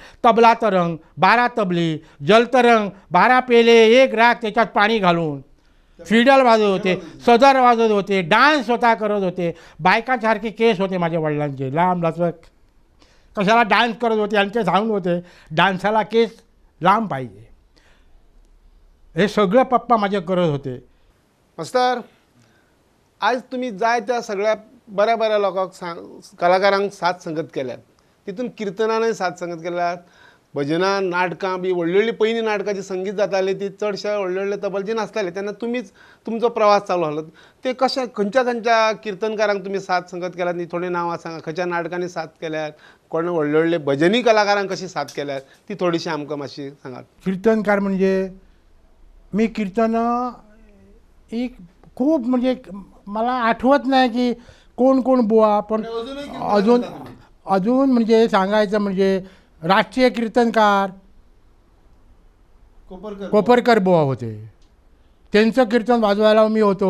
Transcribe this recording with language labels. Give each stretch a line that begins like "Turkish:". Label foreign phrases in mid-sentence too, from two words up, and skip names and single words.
Marathi: तबला तरंग 12 तबली, जलतरंग 12 पेले, 1 राग त्याच्यात पाणी घालून, फिडल वाजवत होते, सदर वाजवत होते, डान्स स्वतः करत होते. बायकांसारखे केस होते माझ्या वडिलांचे, लांब लचक, कशाला डान्स करत होते, यांचे सांगून होते डान्साला केस लांब पाहिजे. हे सगळं पप्पा माझे करत होते.
Konkani: मास्तर, आज तुम्ही जाय त्या सगळ्या बऱ्या बऱ्या लोकांक कलाकारांक साथ संगत केल्यात, तितून किर्तनानय साथ संगत केल्यात, भजनां नाटकां बी व्हडली पयलीं नाटकाची संगीत जाताली ती चडशे व्हडले तबलजी नासताले, तेन्ना तुमीच तुमचो प्रवास चालू आसलो. ते कशा खंयच्या खंयच्या किर्तनकारांक तुमी साथ संगत केल्यात नी थोडी नांवां सांगा, खंयच्या नाटकांनी साथ केल्यात, कोण व्हडले भजनी कलाकारांक कशी साथ केल्यात ती थोडीशी आमकां मातशी सांगात.
Marathi: कीर्तनकार म्हणजे मी कीर्तन एक खूप म्हणजे मला आठवत नाही की कोण कोण बुवा, पण अजून म्हणजे सांगायचं म्हणजे राष्ट्रीय कीर्तनकार कोपरकर बुवा होते, त्यांचं कीर्तन वाजवायला मी होतो.